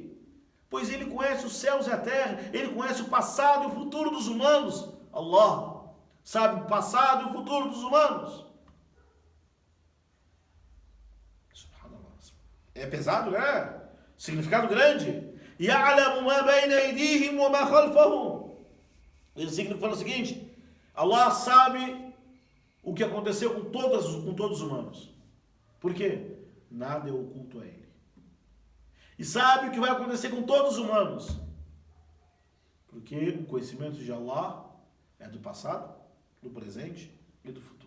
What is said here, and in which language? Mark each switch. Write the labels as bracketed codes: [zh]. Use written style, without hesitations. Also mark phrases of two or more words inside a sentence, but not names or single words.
[pt] Pois Ele conhece os céus e a terra, Ele conhece o passado e o futuro dos humanos. Allah sabe o passado e o futuro dos humanos. É pesado, né? Significado grande. [ar] يَعْلَمُ مَا بَيْنَ أَيْدِيهِمْ وَمَا خَلْفَهُمْ. [pt] Ele significa o seguinte: Allah sabe o que aconteceu com todos os humanos. Por quê? Nada é oculto a Ele. E sabe o que vai acontecer com todos os humanos. Porque o conhecimento de Allah é do passado, do presente e do futuro.